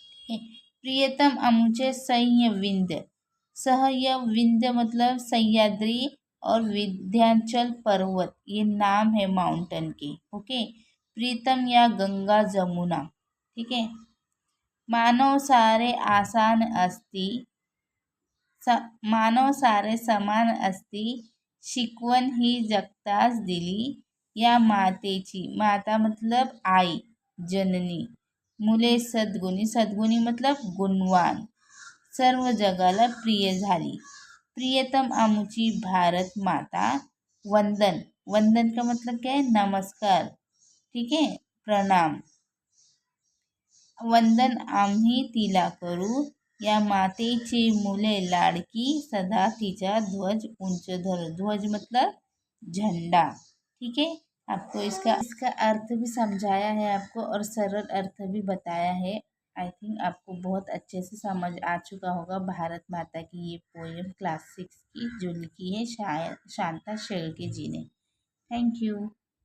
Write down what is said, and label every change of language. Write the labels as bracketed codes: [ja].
[mr] प्रियतम आमुचे सह्य विंध्य, [hi] सह्य विंध्य मतलब सह्याद्री और विंध्याचल पर्वत, ये नाम है माउंटेन के, ओके। [mr] प्रीतम या गंगा जमुना, [hi] ठीक है। [mr] मानव सारे आसान असती, मानव सारे समान असती, शिकवण ही जगताच दिली या मातेची, माता मतलब आई, जननी। मुले सद्गुणी, सद्गुणी मतलब गुणवान, सर्व जगाला प्रिय झाली। प्रियतम आमुची भारत माता, [hi] वंदन, वंदन का मतलब क्या है, नमस्कार, ठीक है, प्रणाम। [mr] वंदन आम्ही तिला करू, या मातेची मुले लाडकी, सदा तिचा ध्वज उंच धरो, [hi] ध्वज मतलब झंडा, ठीक है। आपको इसका अर्थ भी समझाया है आपको और सरल अर्थ भी बताया है। आई थिंक आपको बहुत अच्छे से समझ आ चुका होगा भारत माता की ये पोएम क्लास 6 की, जो लिखी है शांता शेळके जी ने। Thank you.